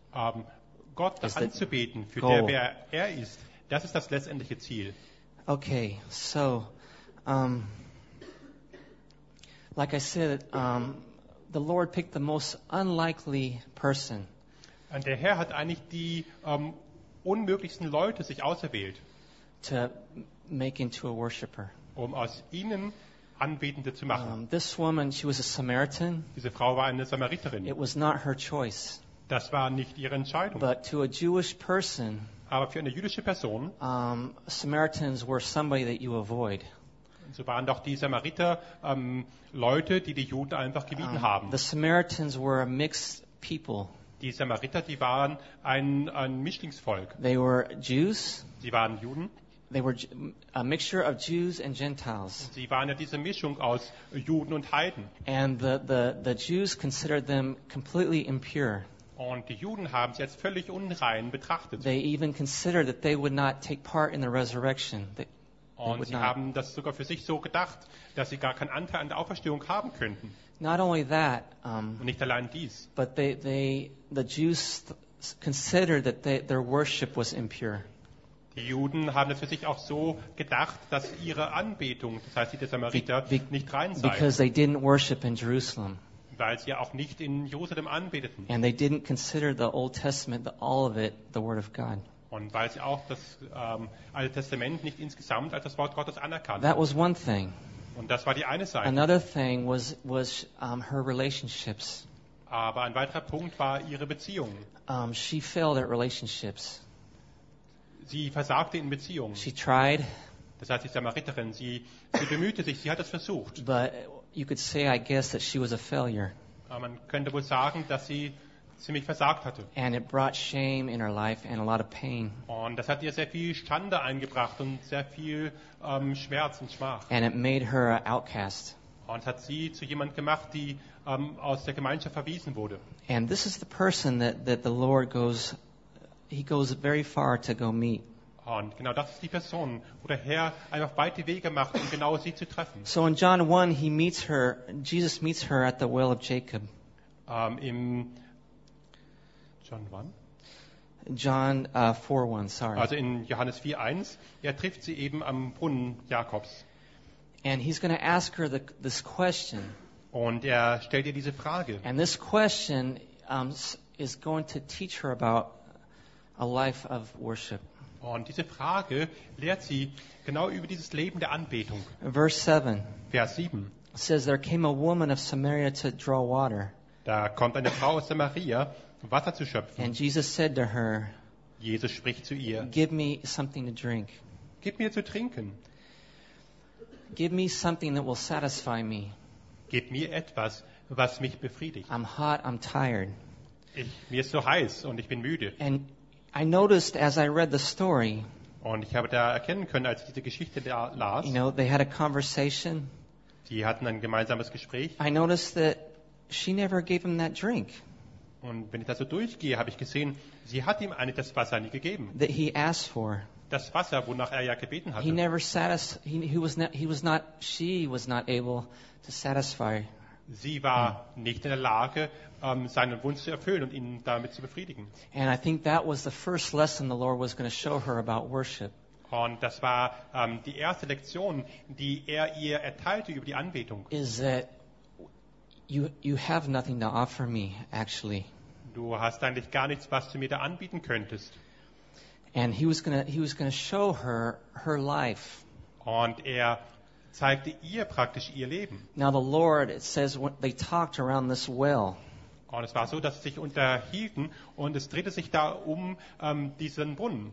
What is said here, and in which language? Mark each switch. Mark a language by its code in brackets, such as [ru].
[de] Gott anzubeten für goal. Der, wer er ist, das ist das letztendliche Ziel. [en] Okay, so, like I said, the Lord picked the most unlikely person. [de] Und der Herr hat eigentlich die unmöglichsten Leute sich auserwählt. [en] To make into a worshipper. [de] Um aus ihnen Anbetende zu machen. [en] This woman, she was a Samaritan. [de] Diese Frau war eine Samariterin. [en] It was not her choice. [de] Das war nicht ihre Entscheidung. [en] But to a Jewish person, [de] aber für eine jüdische Person, [en] Samaritans were somebody that you avoid. [de] So waren doch die Samariter Leute, die die Juden einfach gemieden haben. [en] The Samaritans were a mixed people. [de] Die Samariter, die waren ein Mischlingsvolk. [en] They were Jews. [de] Sie waren Juden. [en] They were a mixture of Jews and Gentiles. [de] Sie waren ja diese Mischung aus Juden und Heiden. [en] And the Jews considered them completely impure. [de] Und die Juden haben sie als völlig unrein betrachtet. [en] They even considered that they would not take part in the resurrection. [de] Und sie haben das sogar für sich so gedacht, dass sie gar keinen Anteil an der Auferstehung haben könnten. [en] Not only that, [de] nicht allein dies. [en] But the Jews considered that their worship was impure. [de] Die Juden haben es für sich auch so gedacht, dass ihre Anbetung, das heißt die der Samariter, nicht rein sei. [en] Because they didn't worship in Jerusalem. [de] Weil sie ja auch nicht in Jerusalem anbeteten. [en] And they didn't consider the Old Testament, all of it, the Word of God. [de] Und weil sie auch das Alte Testament nicht insgesamt als das Wort Gottes anerkannten. [en] That was one thing. [de] Und das war die eine Seite. [en] Another thing was her relationships. [de] Aber ein weiterer Punkt war ihre Beziehung. [en] She failed at relationships. [de] Sie versagte in Beziehungen. [en] She tried. [de] Das heißt, die Samariterin, sie bemühte sich, sie hat es versucht. [en] But you could say, I guess, that she was a failure. [de] Aber man könnte wohl sagen, dass sie ziemlich versagt hatte. [en] And it brought shame in her life and a lot of pain. [de] Und das hat ihr sehr viel Schande eingebracht und sehr viel Schmerz und Schmach. [en] And it made her an outcast. [de] Und hat sie zu jemand gemacht, die aus der Gemeinschaft verwiesen wurde. [en] And this is the person that the Lord goes. He goes very far to go meet. [de] Und genau das ist die Person, wo der Herr einfach weite Wege macht, um genau sie zu treffen. [en] So in John 1, he meets her. Jesus meets her at the well of Jacob. [de] Im John 1? [en] John 4:1, sorry. [de] Also in Johannes 4:1, er trifft sie eben am Brunnen Jakobs. [en] And he's going to ask her this question. [de] Und er stellt ihr diese Frage. [en] And this question is going to teach her about a life of worship. [de] Und diese Frage lehrt sie genau über dieses Leben der Anbetung. Vers 7. [en] Says there came a woman of Samaria to draw water. [de] Da kommt eine Frau aus Samaria, Wasser zu schöpfen. [en] And Jesus said to her, [de] Jesus spricht zu ihr. [en] Give me something to drink. [de] Gib mir zu trinken. [en] Give me something that will satisfy me. [de] Gib mir etwas, was mich befriedigt. [en] I'm hot, I'm tired. [de] Mir ist so heiß und ich bin müde. [en] And I noticed as I read the story. [de] Und ich habe da erkennen können, als ich diese Geschichte da las. [en] You know, they had a conversation. [de] Die hatten ein gemeinsames Gespräch. [en] I noticed that she never gave him that drink. [de] Und wenn ich da so durchgehe, habe ich gesehen, sie hat ihm eigentlich das Wasser nie gegeben. [en] That he asked for. [de] Das Wasser, wonach er ja gebeten hatte. [en] He never she was not able to satisfy. [de] Sie war nicht in der Lage, seinen Wunsch zu erfüllen und ihn damit zu befriedigen. [en] And I think that was the first lesson the Lord was going to show her about worship. [de] Und das war die erste Lektion, die er ihr erteilte über die Anbetung. [en] Is that you have nothing to offer me, actually. [de] Du hast eigentlich gar nichts, was du mir da anbieten könntest. [en] And he was gonna show her life. [de] Und er zeigte ihr praktisch ihr Leben. [en] Now the Lord, it says, they talked around this well. [de] Und es war so, dass sie sich unterhielten und es drehte sich da um diesen Brunnen.